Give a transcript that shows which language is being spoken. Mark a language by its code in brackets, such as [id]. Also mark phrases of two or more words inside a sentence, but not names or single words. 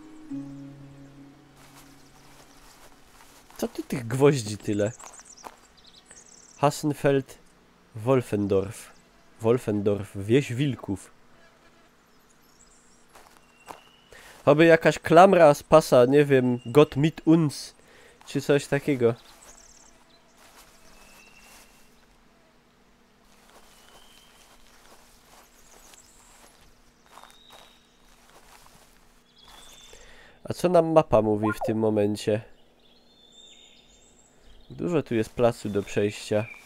[pl] Co tu tych gwoździ tyle? Hassenfeld, Wolfendorf. Wolfendorf, wieś wilków. Oby jakaś klamra z pasa, nie wiem, [de] Gott mit uns, [pl] czy coś takiego. A co nam mapa mówi w tym momencie? Dużo tu jest placu do przejścia.